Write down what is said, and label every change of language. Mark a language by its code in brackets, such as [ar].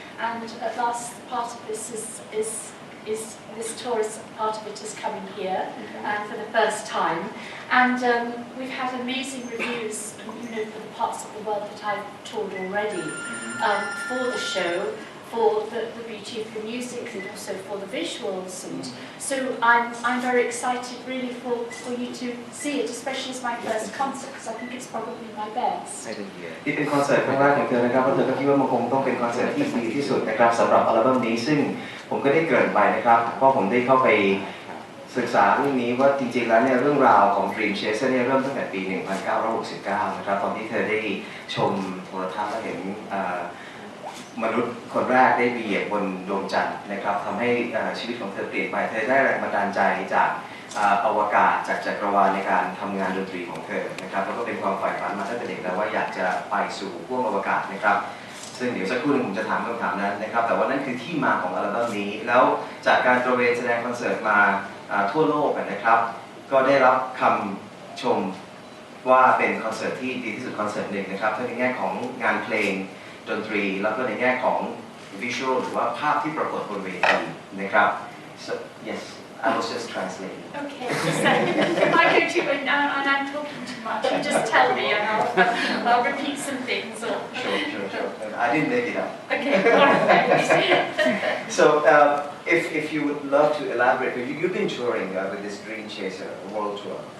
[en] And at last, part of this is this tour is part of it is coming here for the first time, and we've had amazing reviews, you know, for the parts of the world that I've toured already for the show, for the beauty of the music and also for the visuals, and so I'm very excited really for you to see it, especially as my first concert, because I think it's probably my best. [th] ที่เป็นคอนเสิร์ตครั้งแรกของเธอนะครับเพราะเธอก็คิดว่ามันคงต้องเป็นคอนเสิร์ตที่ดีที่สุดนะครับสำหรับอัลบั้มนี้ซึ่งผมก็ได้เกริ่นไปนะครับเพราะผมได้เข้าไปศึกษาเรื่องนี้ว่าจริงๆแล้วเนี่ยเรื่องราวของ Dreamchaser เนี่ยเริ่มตั้งแต่ปี 1969 นะครับตอนที่เธอได้ชมโทรทัศน์และเห็น มนุษย์คนแรกได้เหยียบบนดวงจันทร์นะครับทำให้ชีวิตของเธอเปลี่ยนไปเธอได้แรงบันดาลใจจากอวกาศจากจักรวาลในการทำงานดนตรีของเธอนะครับแล้วก็เป็นความใฝ่ฝันมาตั้งแต่เด็กแล้วว่าอยากจะไปสู่ห้วงอวกาศนะครับซึ่งเดี๋ยวสักครู่นึงผมจะถามคำถามนั้นนะครับแต่ว่านั่นคือที่มาของอัลบั้มนี้แล้วจากการตระเวนแสดงคอนเสิร์ตมาทั่วโลกนะครับก็ได้รับคำชม ว่าเป็นคอนเสิร์ตที่ดีที่สุดคอนเสิร์ตหนึ่งนะครับทั้งในแง่ของงานเพลงดนตรีแล้วก็ในแง่ของวิชวลหรือว่าภาพที่ปรากฏบนเวทีนะครับ [en] so yes I was just translating Okay, so if I go to and I'm talking too much, you just tell me and I'll repeat some things or sure I didn't make it up okay, all right. So if you would love to elaborate you've been touring with this Dreamchaser world tour